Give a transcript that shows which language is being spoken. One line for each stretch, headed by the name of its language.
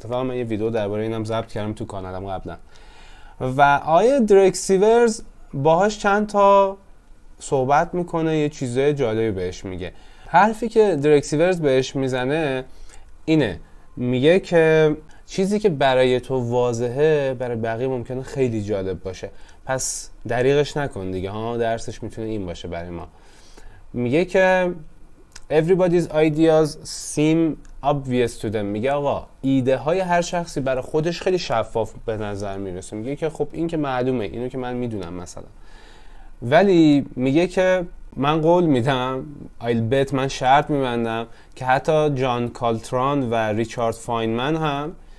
Persian: اتفاقا من یه ویدیو درباره اینم ضبط کردم تو کانالم قبلا و آیه درک سیورز باهاش چند تا صحبت میکنه، یه چیزای جالبی بهش میگه. حرفی که درک سیورز بهش میزنه اینه، میگه که چیزی که برای تو واضحه برای بقیه ممکنه خیلی جالب باشه، پس دریغش نکن دیگه ها. درسش میتونه این باشه برای ما. میگه که
English: everybody's ideas seem obvious to them.
Persian: میگه آقا ایده های هر شخصی برای خودش خیلی شفاف به نظر میرسه. میگه که خب این که معلومه، اینو که من میدونم مثلا، ولی میگه که من قول میدم،
English: I'll bet،
Persian: من شرط میبندم که حتی جان کالتران و ریچارد فاینمن هم